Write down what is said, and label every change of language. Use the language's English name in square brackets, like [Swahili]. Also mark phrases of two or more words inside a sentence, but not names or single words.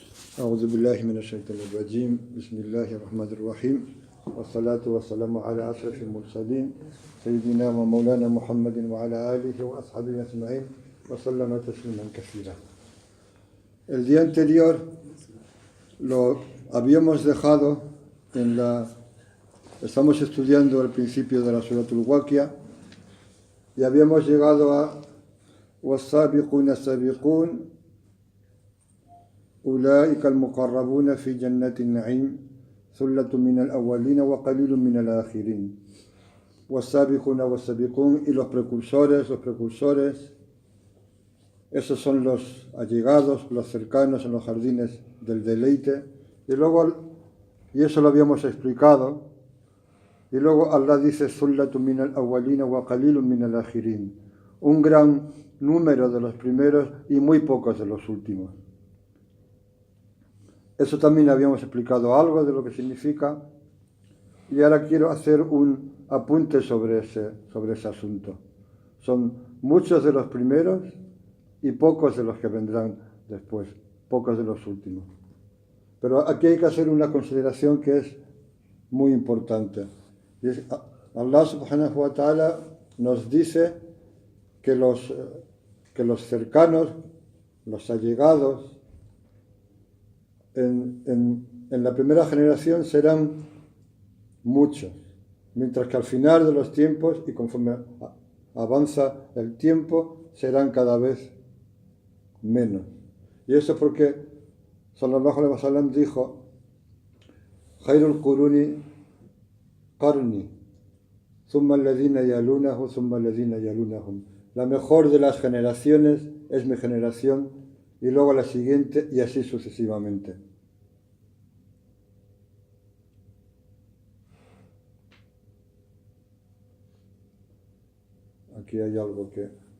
[Arabic] أعوذ بالله من الشيطان الرجيم بسم الله الرحمن الرحيم والصلاة والسلام على أشرف المرسلين سيدنا ومولانا محمد وعلى آله وأصحابه أجمعين وسلم تسليما كثيرا. [Spanish] El día anterior lo habíamos dejado estamos estudiando el principio de la Suratul Waqiah y habíamos llegado a [Arabic] والسابقون السابقون أولئك المقربون في جنات النعيم ثلة من الأولين وقليل من الآخرين. والسابقون والسابقون, [Spanish] y los precursores, esos son los allegados, los cercanos en los jardines del deleite. Y eso lo habíamos explicado. Y luego Allah dice [Arabic] ثلة من الأولين وقليل من الآخرين, [Spanish] un gran número de los primeros y muy pocos de los últimos. Eso también habíamos explicado algo de lo que significa, y ahora quiero hacer un apunte sobre ese asunto. Son muchos de los primeros y pocos de los que vendrán después, pocos de los últimos. Pero aquí hay que hacer una consideración que es muy importante. Y es, [Arabic] الله سبحانه وتعالى [Spanish] nos dice que los cercanos, los allegados, en la primera generación serán muchos, mientras que al final de los tiempos y conforme avanza el tiempo serán cada vez menos. Y eso porque [Arabic] صلى الله عليه وسلم [Spanish] dijo: [Arabic] خير القرون قرني، ثم الذين يلونه، ثم الذين يلونهم. [Spanish] La mejor de las generaciones es mi generación, y luego la siguiente, y así sucesivamente. Aquí hay algo que...